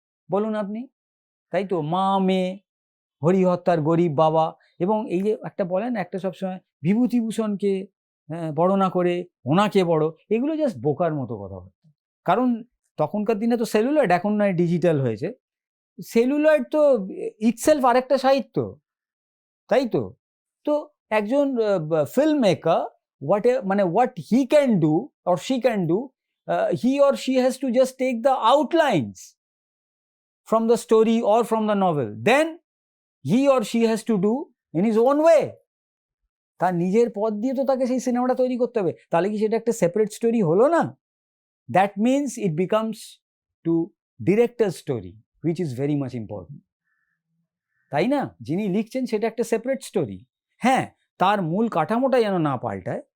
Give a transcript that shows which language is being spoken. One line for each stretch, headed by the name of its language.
Bangla: বলুন আপনি, তাই তো? মা মেয়ে, হরিহত্যার গরিব বাবা, এবং এই যে একটা বলেন একটা সবসময় বিভূতিভূষণকে বড় না করে ওনাকে বড়, এগুলো জাস্ট বোকার মতো কথাবার্তা। কারণ তখনকার দিনে তো সেলুলয়েড, এখন নয় ডিজিটাল হয়েছে। সেলুলয়েড তো ইটসেলফ আরেকটা সাহিত্য, তাই তো? তো একজন film maker
English: what he can do or she can do, he or she has to just take the outlines from the story or from the novel, then he or she has to do in his own way.
Bangla: তার নিজের পথ দিয়ে তো তাকে সেই সিনেমাটা তৈরি করতে হবে, তাহলে কি সেটা একটা সেপারেট স্টোরি হলো না?
English: that means it becomes to director story, which is very much important,
Bangla: তাই না? যিনি লিখছেন সেটা একটা সেপারেট স্টোরি। হ্যাঁ, তার মূল কাঠামোটা যেন না পাল্টায়।